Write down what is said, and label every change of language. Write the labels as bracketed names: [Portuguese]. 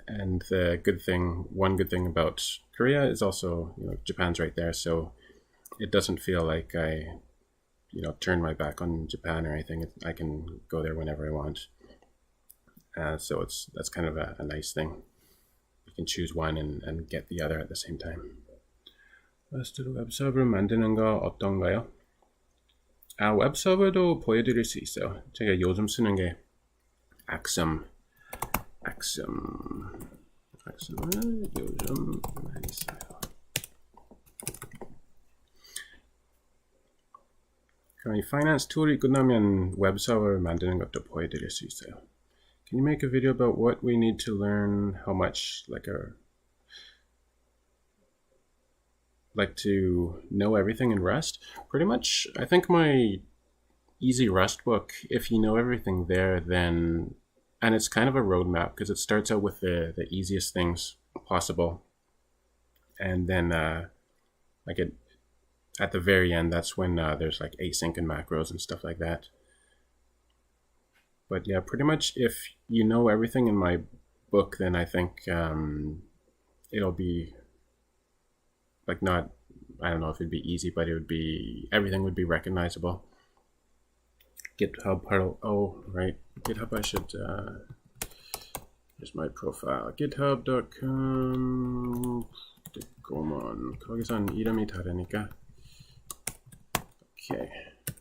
[English] And one good thing about Korea is also, Japan's right there, so it doesn't feel like I, turn my back on Japan or anything. I can go there whenever I want. So that's kind of a nice thing. You can choose one and get the other at the same time. [Korean] 러스트로 웹서버를 만드는 거 어떤가요? 웹서버도 보여드릴 수 있어요. 제가 요즘 쓰는 게 Axum을 요즘 많이 써요. 그럼 이 파이낸스 툴이 끝나면 웹서버를 만드는 것도 보여드릴 수 있어요. [English] Can you make a video about what we need to learn, how much, like to know everything in Rust? Pretty much, I think my easy Rust book, if you know everything there, then, and it's kind of a roadmap because it starts out with the easiest things possible. And then at the very end, that's when there's like async and macros and stuff like that. But yeah, pretty much if you know everything in my book, then I think it'll be like not, I don't know if it'd be easy, but everything would be recognizable. GitHub, right. GitHub, I should, here's my profile. [Korean] github.com, 거기선 이름이 다르니까. Okay.